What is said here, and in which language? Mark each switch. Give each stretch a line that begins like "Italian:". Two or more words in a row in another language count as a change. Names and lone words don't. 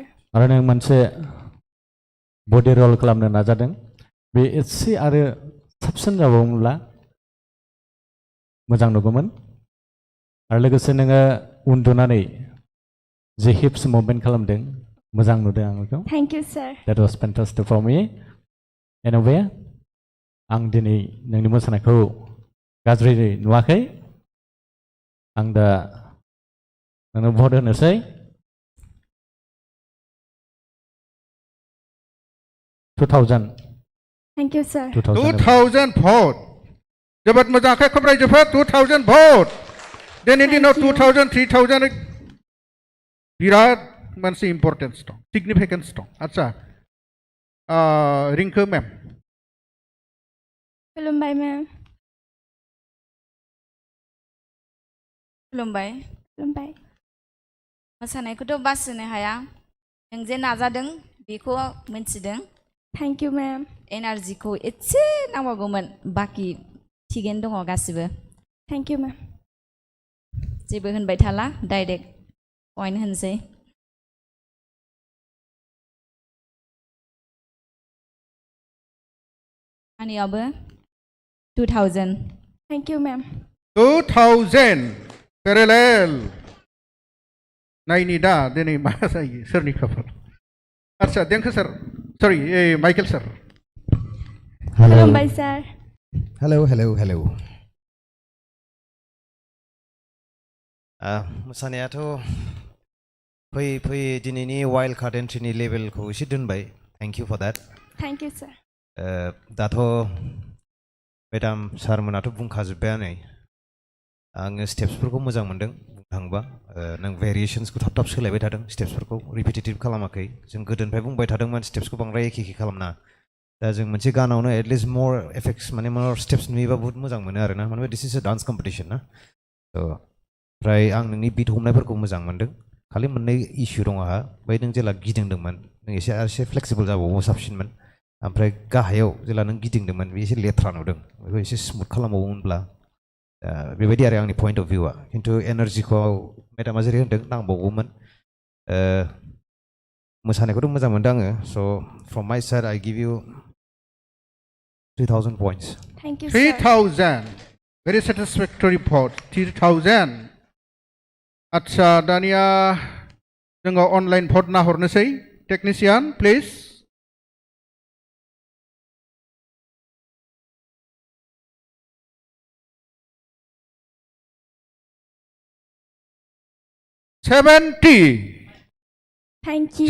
Bodo: आरो नों मोनसे
English: body roll
Bodo: खालामनो नाजादों बे एसे आरो साबसिन जाबावोमोनब्ला मोजां नुगौमोन आरो लोगोसे नोङो उन्दुनानै जे
English: hips movement
Bodo: खालामदों मोजां नुदों आं बेखौ
English: Thank you, sir. That was fantastic for me. Anyway,
Bodo: आं दिनै नोंनि मोसानायखौ गाज्रि नुवाखै आं दा नोंनो भट होनोसै 2000
English: Thank you, sir. 2000 vote.
Bodo: जोबोद मोजां आखाइ खबरायजोबो 2000 vote. दिनैनि दिनाव 2000 3000 बिराद मोनसे इम्पर्टेन्स दं सिगनिफिकेन्स दं आदसा रिंकु मेम खुलुमबाय मेम खुलुमबाय खुलुमबाय मोसानायखौथ' बासिनो हाया नों जे नाजादों बेखौ मिन्थिदों
English: Thank you, ma'am.
Bodo: एनार्जिखौ एसे नांबावगौमोन बाखि थिगैनो दङ गासिबो
English: Thank you, ma'am.
Bodo: जेबो होनबाय थाला
English: direct point
Bodo: होनसै आंनियाबो 2000
English: Thank you, ma'am.
Bodo: 2000 पेरेलेल नायनि दा दिनै मा जायो सोरनि खाफाल आदसा देंखो सार सरि माइकेल सार खुलुमबाय सार हेलौ मोसानायाथ' फैयै दिनैनि
English: wild card entry
Bodo: लेभेलखौ एसे दोनबाय
English: thank you for that Thank you, sir.
Bodo: दाथ' मेडाम सारमोनाथ' बुंखाजोब्बायानो आङो स्टेप्सफोरखौ मोजां मोनदों बुंनो थाङोबा नों भेरिएशन्सखौ थाब सोलायबाय थादों स्टेप्सफोरखौ रिपिटेटिभ खालामाखै जों गोदोनिफ्राय बुंबाय थादोंमोन स्टेप्सखौ बांद्राय एखे खालामना दा जों मोनसे गानावनो
English: at least more effects
Bodo: माने
English: more steps
Bodo: नुयोबा बहुत मोजां मोनो आरोना माने
English: this is a dance competition
Bodo: ना थ' ओमफ्राय आं नोंनि बिट हमनायफोरखौ मोजां मोनदों खालि मोननै इस्यु दं आंहा बै नों जेला गिदिंदोंमोन नों एसे फ्लेक्सिबल जाबावो साबसिनमोन ओमफ्राय गाहायाव जेला नों गिदिंदोंमोन बे एसे लेथ्रा नुदों बेखौ एसे स्मुथ खालामबावोमोनब्ला बेबायदि आरो आंनि
English: point of view
Bodo: खिन्थु एनार्जिखौ मेडामा जेरै होनदों नांबावगौमोन मोसानायखौथ' मोजां मोनदों आङो
English: so from my side I give you 3000 points. Thank you, sir. 3000 very satisfactory vote 3000
Bodo: आदसा दानिया जोङो
English: online vote
Bodo: नाहरनोसै
English: technician please Thank you.